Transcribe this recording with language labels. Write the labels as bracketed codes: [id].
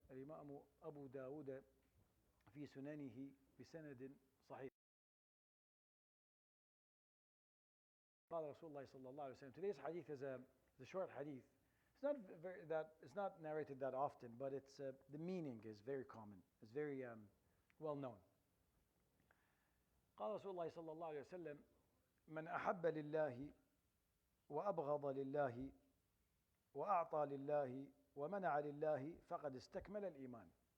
[ar] الإمام أبو داود في سننه بسند صحيح. قال رسول الله صلى الله عليه وسلم. [en] Today's hadith is a short hadith. It's not narrated that often, but the meaning is very common. It's very well known. [ar] قال رسول الله صلى الله عليه وسلم من أحب لله وأبغض لله وأعطى لله ومنع لله فقد استكمل الإيمان.